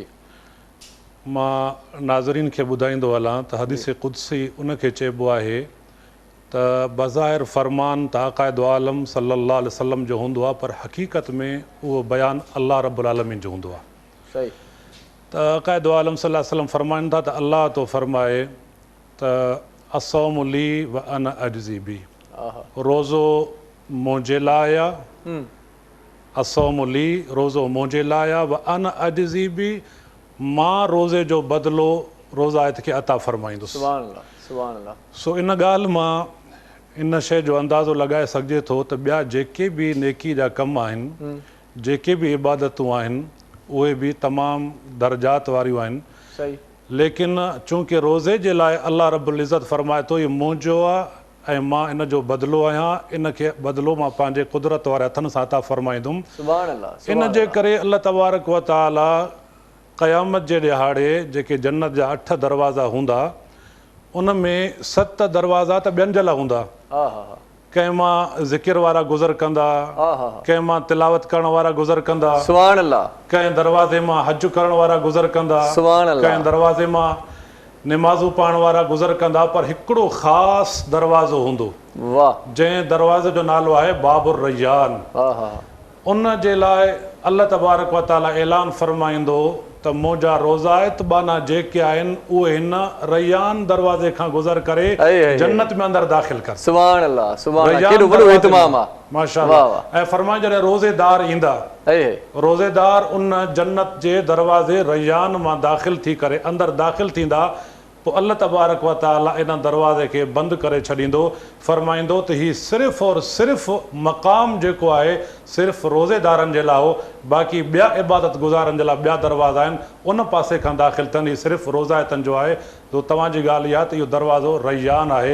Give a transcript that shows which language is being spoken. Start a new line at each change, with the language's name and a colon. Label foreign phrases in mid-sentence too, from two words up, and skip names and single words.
Sindhi: मां नाज़रीन खे ॿुधाईंदो हलां त हदीस कुदसी उनखे चइबो आहे त बज़ाहिर फ़रमान त आक़ाइद आलम
Arabic: صلى الله عليه وسلم
Sindhi: जो हूंदो आहे, पर हक़ीक़त में उहो बयानु
Arabic: الله رب العالمين
Sindhi: जो हूंदो आहे। सही। त आक़ाइद आलम
Arabic: صلى الله عليه وسلم
Sindhi: फ़रमाइनि था त अल्लाह तो फ़रमाए त
Arabic: الصوم لي وأنا أجزي به,
Sindhi: रोज़ो मुंहिंजे लाइ आहे।
Arabic: الصوم لي,
Sindhi: रोज़ो मुंहिंजे लाइ आहे।
Arabic: وأنا أجزي به,
Sindhi: मां रोज़े जो बदिलो रोज़ायत खे अता फ़रमाईंदुसि।
Arabic: سبحان الله، سبحان الله.
Sindhi: सो इन ॻाल्हि मां इन शइ जो अंदाज़ो लॻाए सघिजे थो त ॿिया जेके बि नेकी जा कम आहिनि, जेके बि इबादतूं आहिनि, उहे बि तमामु दर्जात वारियूं आहिनि। सही। लेकिन चूंकि रोज़े जे लाइ
Arabic: الله رب العزة
Sindhi: फ़रमाए थो, इहो मुंहिंजो आहे ऐं मां इन जो बदिलो आहियां, इन खे बदिलो मां पंहिंजे कुदरत वारे हथनि सां अता फरमाईंदुमि।
Arabic: سبحان الله.
Sindhi: इन जे करे
Arabic: الله تبارك وتعالى
Sindhi: क़यामत जे ॾिहाड़े जेके जन्नत जा 8 दरवाज़ा हूंदा उन में 7 दरवाज़ा त ॿियनि जे लाइ हूंदा। हा हा हा। कंहिं मां ज़िकिर वारा गुज़र कंदा, हा हा। कंहिं मां तिलावत करण वारा गुज़र कंदा,
Arabic: سبحان الله.
Sindhi: कंहिं दरवाज़े मां हज करण वारा गुज़र कंदा,
Arabic: سبحان الله.
Sindhi: कंहिं दरवाज़े मां निमाज़ू पाइण वारा गुज़र कंदा, पर हिकिड़ो ख़ासि दरवाज़ो हूंदो वाह। जंहिं दरवाज़े जो नालो आहे बाबुर रैयान। हा हा। उन जे लाइ
Arabic: الله تبارك وتعالى
Sindhi: ऐलान फरमाईंदो त मुंहिंजा रोज़ा इत्बाना जेके आहिनि उहे हिन रैयान दरवाज़े खां गुज़र करे जन्नत में अंदरि दाख़िल कर।
Arabic: سبحان الله. سبحان الله.
Sindhi: केॾो वॾो इत्माम आहे।
Arabic: माशाअल्लाह।
Sindhi: ऐं फरमाए जॾहिं रोज़ेदार ईंदा, रोज़ेदार उन जन्नत जे दरवाज़े रैयान मां दाख़िल थी करे अंदरि दाख़िल थींदा, पोइ
Arabic: الله تبارك وتعالى
Sindhi: इन दरवाज़े खे बंदि करे छॾींदो, फरमाईंदो त हीउ सिर्फ़ु और सिर्फ़ु मक़ाम जेको आहे सिर्फ़ु रोज़ेदारनि जे लाइ हो, बाक़ी ॿिया इबादत गुज़ारनि जे लाइ ॿिया दरवाज़ा आहिनि उन पासे खां दाख़िल थियनि। हीउ सिर्फ़ु रोज़ाइतनि जो आहे। तो तव्हांजी ॻाल्हि इहा त इहो दरवाज़ो रैयान आहे।